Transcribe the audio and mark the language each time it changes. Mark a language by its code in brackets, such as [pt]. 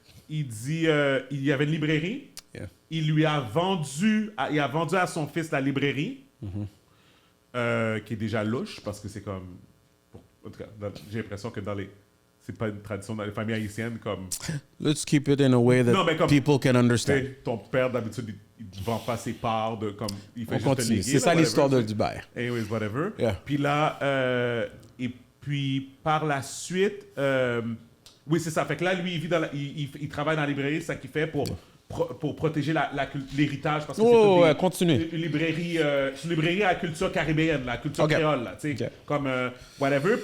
[fr] Il dit, il y avait une librairie. Il a vendu à son fils la librairie, qui est déjà louche, parce que c'est comme... En tout cas, j'ai l'impression que c'est pas une tradition dans les familles haïtiennes comme... [en] Let's keep it in a way that people can understand. [fr] Ton père, d'habitude, il ne vend pas ses parts de... Comme, il fait On continue. C'est ça l'histoire de Dubaï. [en] Anyways, whatever. [fr] Puis là, et puis par la suite... oui, c'est ça. Fait que là, lui, il travaille dans la librairie, c'est ça qu'il fait pour protéger l'héritage, parce que c'est une librairie à la culture caribéenne, la culture créole, là, tu sais, comme whatever.